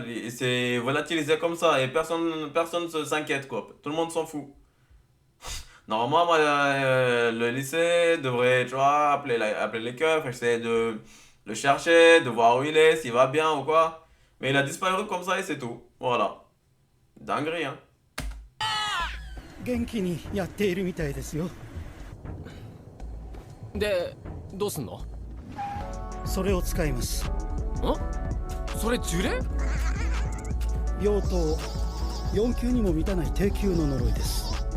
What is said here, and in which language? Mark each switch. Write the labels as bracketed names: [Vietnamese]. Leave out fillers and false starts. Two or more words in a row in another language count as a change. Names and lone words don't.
[French] Il s'est volatilisé comme ça et personne s'inquiète quoi. Tout le monde s'en fout. Normalement, moi, le lycée devrait, tu vois, appeler les keufs, essayer de le chercher, de voir où il est, s'il va bien ou quoi. Mais il a disparu comme ça et c'est tout. Voilà. Dinguerie, hein. [Japanese] 元気にやっているみたいですよ。でどうすんのそれを使います。んそれ呪霊病棟4級にも満たない低級の呪いです。